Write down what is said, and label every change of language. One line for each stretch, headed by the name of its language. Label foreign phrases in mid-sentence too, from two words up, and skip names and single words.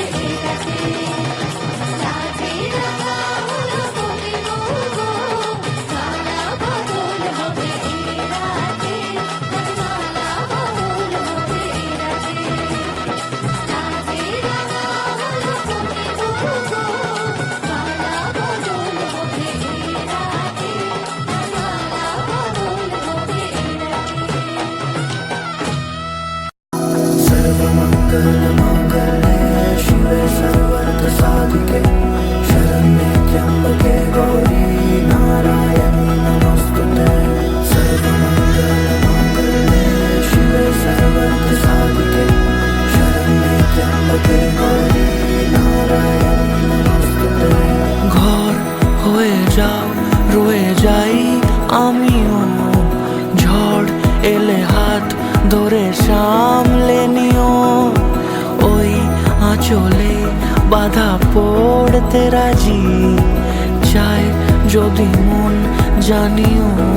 Bangla: এই রাতে লাজে রাঙা হলো কোনে বউ গো মালা বদল হবে এই রাতে আজ মালা বদল হবে এই রাতে লাজে রাঙা হলো কোনে বউ গো মালা বদল হবে এই রাতে আজ মালা বদল হবে এই রাতে
Sanskrit: शिवे सर्वार्थ साधिके शरण्ये त्र्यंबके गौरी नारायणी नमोस्तुते सर्वमंगलमांगल्ये शिवे सर्वार्थ साधिके शरण्ये त्र्यंबके गौरी नारायणी नमोस्तुते
Bangla: ঘর হয়ে যাও রয়ে যাই আমিও ঝড় এলে হাত ধরে সামলে নিও ওই আঁচলে বাধা পড়তে রাজি চাই যদি মন জানিও